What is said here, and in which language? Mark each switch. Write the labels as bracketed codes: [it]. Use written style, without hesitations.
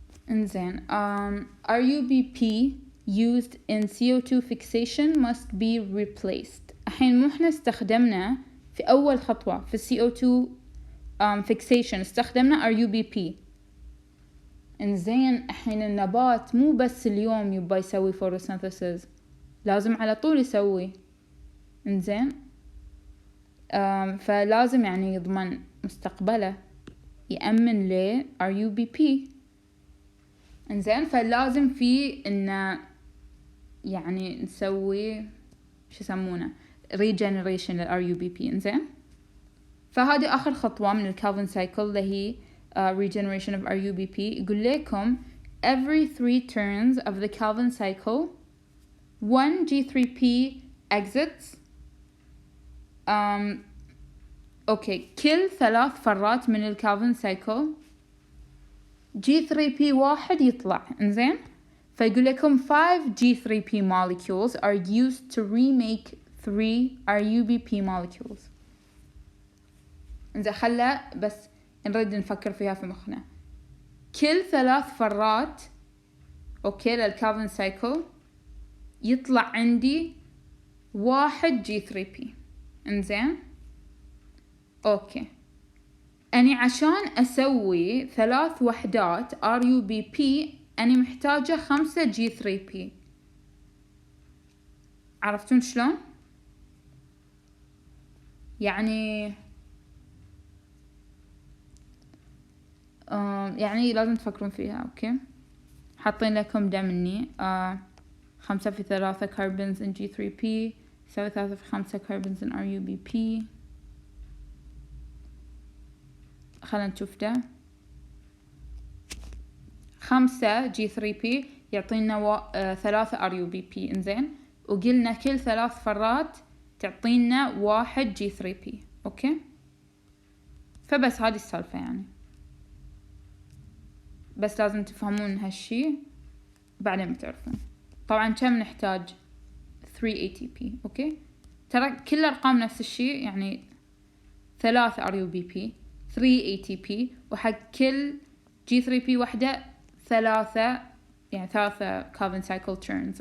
[en] إنزين، RUBP used in CO2 fixation must be replaced. [ar] الحين مو إحنا استخدمنا في أول خطوة في CO2 fixation استخدمنا RUBP. إنزين، الحين النبات مو بس اليوم يبغى يسوي photosynthesis، لازم على طول يسوي. إنزين، فلازم يعني يضمن مستقبله، يأمن له RUBP. إنزين، فلازم في إن يعني نسوي شو يسمونه regeneration لل RUBP. إنزين، فهذه آخر خطوة من الكالفن سايكل اللي هي regeneration of RUBP. يقول لكم [en] every 3 turns of the Calvin cycle 1 G3P exits. [ar] أوكي، كل 3 فرات من الكالفن سايكل G3P واحد يطلع. إنزين، فيقول لكم [en] 5 G3P molecules are used to remake 3 RUBP molecules. [ar] إنزين، خلا بس نريد نفكر فيها في مخنا. كل 3 فرات أوكي للكالفن سايكل يطلع عندي 1 G3P. إنزين، أوكي، أني عشان أسوي 3 وحدات RUBP أني محتاجة 5 G3P. عرفتون شلون؟ يعني يعني لازم تفكرون فيها. أوكي، حاطين لكم ده مني 5 في [en] 3 carbons in G3P [ar] يساوي 3 في [en] 5 carbons in RUBP. [ar] خلنا نشوف ده. 5 G3P يعطينا 3 RUBP. إنزين، وقلنا كل 3 فرات تعطينا 1 G3P. أوكي، فبس هذه السالفة يعني، بس لازم تفهمون هالشي بعدين بتعرفون. طبعا كم نحتاج؟ 3 ATP. أوكي، ترى كل الأرقام نفس الشي يعني 3 RUBP 3 ATP، وحق كل G3P وحدة 3 يعني [en] 3 carbon cycle turns.